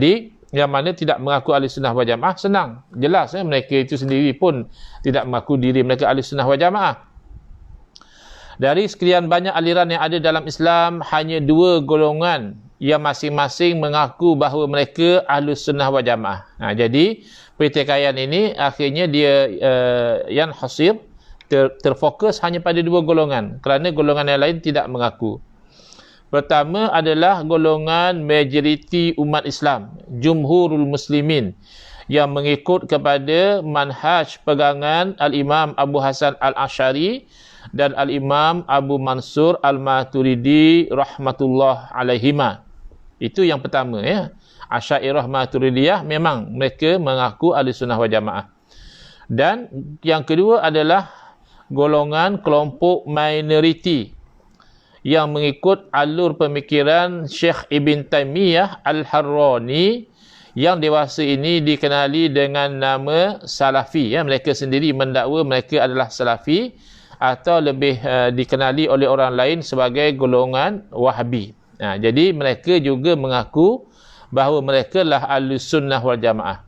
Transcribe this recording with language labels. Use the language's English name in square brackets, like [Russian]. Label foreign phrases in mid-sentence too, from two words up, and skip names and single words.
[Malay] Jadi yang mana tidak mengaku ahli sunnah wal jamaah, senang. Jelas mereka itu sendiri pun tidak mengaku diri mereka ahli sunnah wal jamaah. Dari sekian banyak aliran yang ada dalam Islam, hanya 2 golongan yang masing-masing mengaku bahawa mereka ahli sunnah wal jamaah. Jadi pertikaian ini akhirnya dia yang hasir terfokus hanya pada 2 golongan, kerana golongan yang lain tidak mengaku. Pertama adalah golongan majoriti umat Islam, [Arabic] جمهور المسلمين, [Malay] yang mengikut kepada manhaj pegangan Al-Imam Abu Hasan Al-Asy'ari dan Al-Imam Abu Mansur Al-Maturidi [Arabic] رحمة الله عليهما. [Malay] Itu yang pertama ya. Asy'ariyah Maturidiyah memang mereka mengaku ahli sunnah wal jamaah. Dan yang kedua adalah golongan kelompok minoriti yang mengikut alur pemikiran Syekh Ibn Taymiyah Al-Harrani, yang dewasa ini dikenali dengan nama Salafi. Ya, mereka sendiri mendakwa mereka adalah Salafi, atau lebih dikenali oleh orang lain sebagai golongan Wahabi. Jadi mereka juga mengaku bahawa mereka lah ahli sunnah wal jamaah.